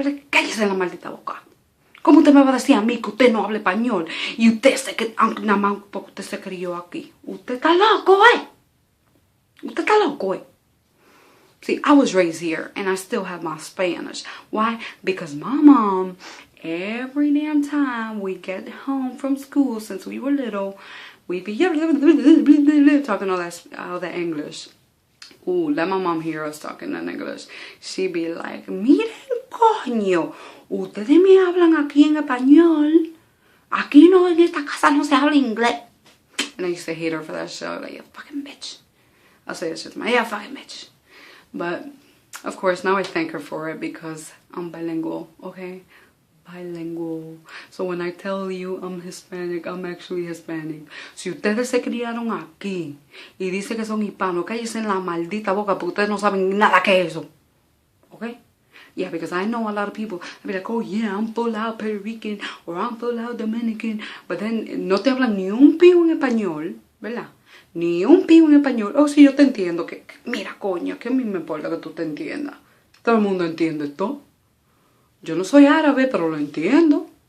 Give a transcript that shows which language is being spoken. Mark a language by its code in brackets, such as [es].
[es] Cállese la maldita boca. ¿Cómo usted me va a decir a mí que usted no habla español? Y usted nada más porque usted se crió aquí. Usted está loco, Usted está loco, [en] See, I was raised here, and I still have my Spanish. Why? Because my mom, every damn time we get home from school, since we were little, we'd be talking all that English. Ooh, let my mom hear us talking in English. She'd be like, [es] miren, coño, ustedes me hablan aquí en español. Aquí no, en esta casa no se habla inglés. [en] And I used to hate her for that shit. Like, you fucking bitch. I'll say that shit to my, yeah, fucking bitch. But, of course, now I thank her for it because I'm bilingual, okay? Bilingual. So when I tell you I'm Hispanic, I'm actually Hispanic. [es] Si ustedes se criaron aquí y dicen que son hispanos, cállense en la maldita boca porque ustedes no saben nada que es eso. ¿Ok? [en] Yeah, because I know a lot of people, I'll be like, oh yeah, I'm full out Puerto Rican or I'm full out Dominican. But then [es] no te hablan ni un pío en español, ¿verdad? Ni un pío en español. Oh, sí, yo te entiendo. Mira, coño, que a mí me importa que tú te entiendas. Todo el mundo entiende esto. Yo no soy árabe, pero lo entiendo.